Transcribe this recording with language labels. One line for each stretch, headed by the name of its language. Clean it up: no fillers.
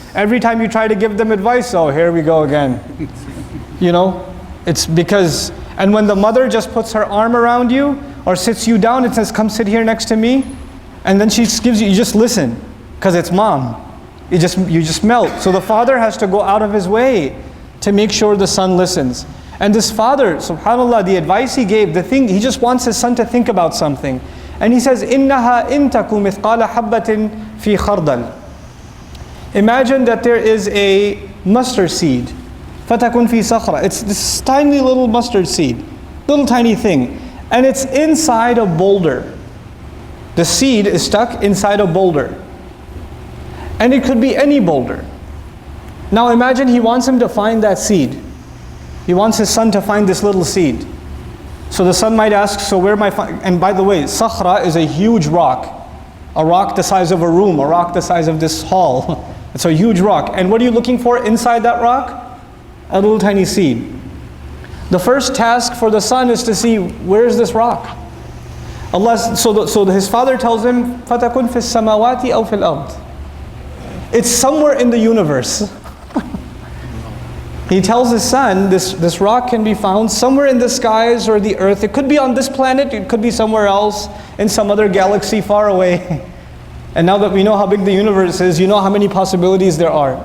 English: Every time you try to give them advice, oh, here we go again. It's because, and when the mother just puts her arm around you or sits you down and says, come sit here next to me, and then she gives you just listen, because it's mom. You just melt. So the father has to go out of his way to make sure the son listens. And this father, subhanAllah, the advice he gave, he just wants his son to think about something. And he says,
Arabic: إِنَّهَا إِن تَكُ مِثْقَالَ حَبَّةٍ فِي خَرْدَلٍ.
English: Imagine that there is a mustard seed.
Arabic: فَتَكُن فِي صَخْرَةٍ.
English: It's this tiny little mustard seed, little tiny thing. And it's inside a boulder. The seed is stuck inside a boulder. And it could be any boulder. Now imagine he wants him to find that seed. He wants his son to find this little seed. So the son might ask, so where am I and by the way, sakhra is a huge rock. A rock the size of a room, a rock the size of this hall. It's a huge rock. And what are you looking for inside that rock? A little tiny seed. The first task for the son is to see, where is this rock? So his father tells him,
Arabic: فَتَكُنْ فِي السَّمَاوَاتِ أَوْ فِي الْأَرْضِ.
English: It's somewhere in the universe. He tells his son, this rock can be found somewhere in the skies or the earth. It could be on this planet, it could be somewhere else, in some other galaxy far away. And now that we know how big the universe is, you know how many possibilities there are.